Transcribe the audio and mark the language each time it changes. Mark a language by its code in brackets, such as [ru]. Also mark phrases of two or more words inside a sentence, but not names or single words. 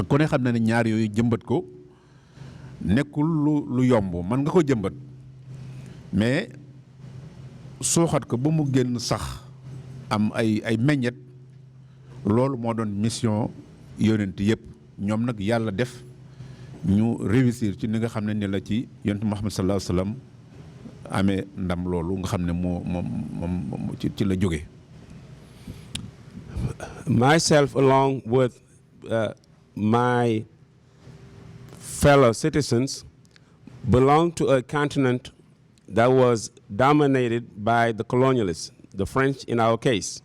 [wo] ku ne xam na ne ñaar yooyu jëmbat ko nekkul lu yomb mën nga ko jëmbat mais suuxat ko ba mu génn sax am ay meññet loolu moo doon mission yonent yëpp ñoom nag yàlla def ñu réussir ci ni nga xam ne ni la ci yonent Muhammad sallallahu alayhi wa sallam amee ndam loolu nga xam ne moom ci la jóge. [en] Myself, along with my fellow citizens, belong to a continent that was dominated by the colonialists, the French in our case.